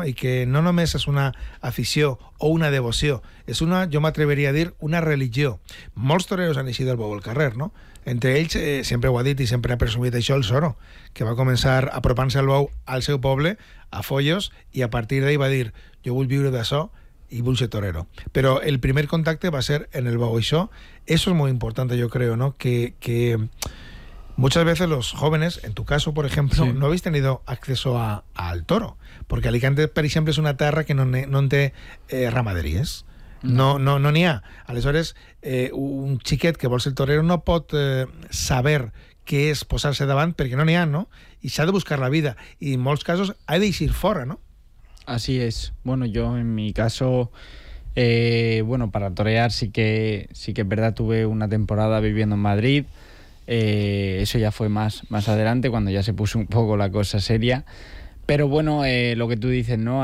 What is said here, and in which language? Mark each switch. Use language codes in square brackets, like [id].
[ca] I que no només és una afició o una devoció, és una, jo m'atreveria a dir, una religió. Molts toreros han eixit del bou al carrer, no? Entre ells, sempre ho ha dit i sempre ha presumit això, el Soro, que va començar apropant-se al bou al seu poble, a Foios, i a partir d'ahí va dir, jo vull viure d'això, i vull ser torero. Però el primer contacte va ser en el bou. Això, [es] eso es muy importante, yo creo, ¿no? Que muchas veces los jóvenes, en tu caso, por ejemplo, sí, no habéis tenido acceso al toro. Porque Alicante, por ejemplo, es una tierra que no te ramaderies. [ca] No n'hi ha. Aleshores, un xiquet que vol ser torero no pot saber què és posar-se davant, perquè no n'hi ha, ¿no? I s'ha de buscar la vida. I en molts casos ha d'eixir fora, ¿no? [es] Así es. Bueno, yo en mi caso, bueno, para torear sí que es verdad, tuve una temporada viviendo en Madrid. Eso ya fue más adelante, cuando ya se puso un poco la cosa seria. Pero bueno, lo que tú dices, ¿no?